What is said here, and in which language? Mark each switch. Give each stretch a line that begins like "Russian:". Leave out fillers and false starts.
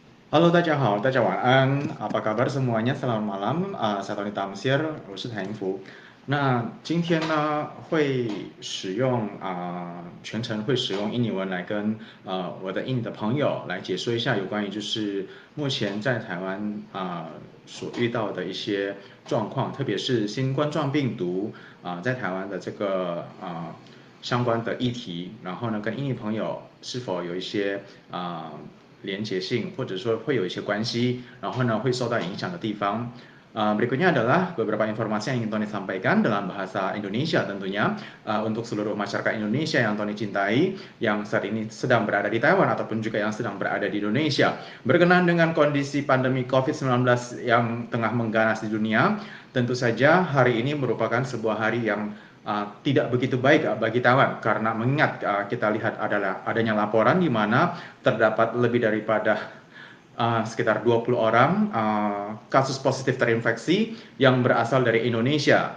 Chinese: Hello，大家好，大家晚安，
Indonesian: apa kabar semuanya? Selamat malam，saya Tony Tamsir，
Chinese: 我是谭英福。那今天呢，会使用全程会使用印尼文来跟我的印尼的朋友来解说一下有关于就是目前在台湾所遇到的一些状况，特别是新冠状病毒在台湾的这个相关的议题，然后呢，跟印尼朋友是否有一些连结性，或者说会有一些关系，然后呢会受到影响的地方。
Indonesian: Berikutnya adalah beberapa informasi yang ingin Tony sampaikan dalam bahasa Indonesia tentunya untuk seluruh masyarakat Indonesia yang Tony cintai, yang saat ini sedang berada di Taiwan ataupun juga yang sedang berada di Indonesia. Berkenaan dengan kondisi pandemi COVID-19 yang tengah mengganas di dunia, tentu saja hari ini merupakan sebuah hari yang tidak begitu baik bagi Taiwan, karena mengingat kita lihat adalah adanya laporan di mana terdapat lebih daripada sekitar 20 orang kasus positif terinfeksi yang berasal dari Indonesia.